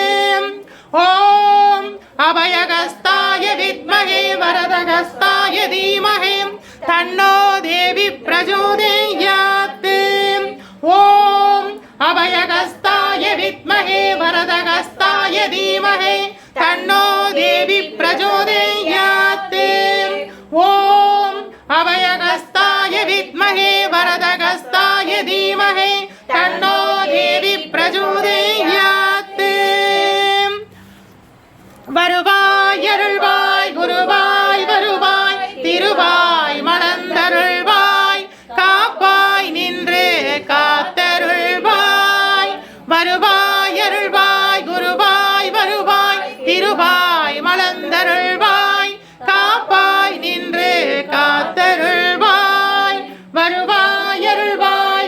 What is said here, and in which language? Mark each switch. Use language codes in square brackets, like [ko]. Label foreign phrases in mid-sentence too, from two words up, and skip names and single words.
[sa] ॐ अभयहस्ताय विद्महे वरदहस्ताय धीमहि तन्नो देवी प्रचोदयात् ॐ अभयहस्ताय विद्महे वरदहस्ताय धीमहि तन्नो देवी प्रचोदयात् ॐ अभयहस्ताय विद्महे वरदहस्ताय धीमहि तन्नो देवी प्रचोदयात् [ta] வருவாய் அருள்வாய் குருவாய் வருவாய் திருவாய் மலர்ந்தருள்வாய் காப்பாய் நின்று காத்தருள்வாய் வருவாய் அருள்வாய் குருவாய் வருவாய் திருவாய் மலர்ந்தருள்வாய் காப்பாய் நின்று காத்தருள்வாய் வருவாய் அருள்வாய்